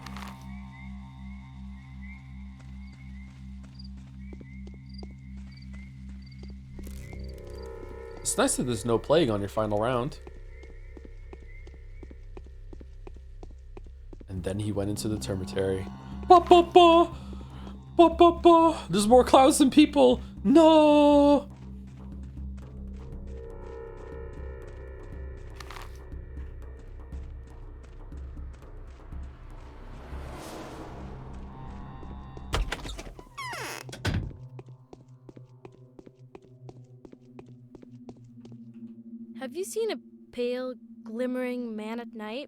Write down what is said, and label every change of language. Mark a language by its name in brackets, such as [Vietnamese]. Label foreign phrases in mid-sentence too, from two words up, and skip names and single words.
[English] It's nice that there's no plague on your final round. And then he went into the termitary. Ba ba ba! Ba ba ba! There's more clouds than people! No! Have you seen a pale, glimmering man at night?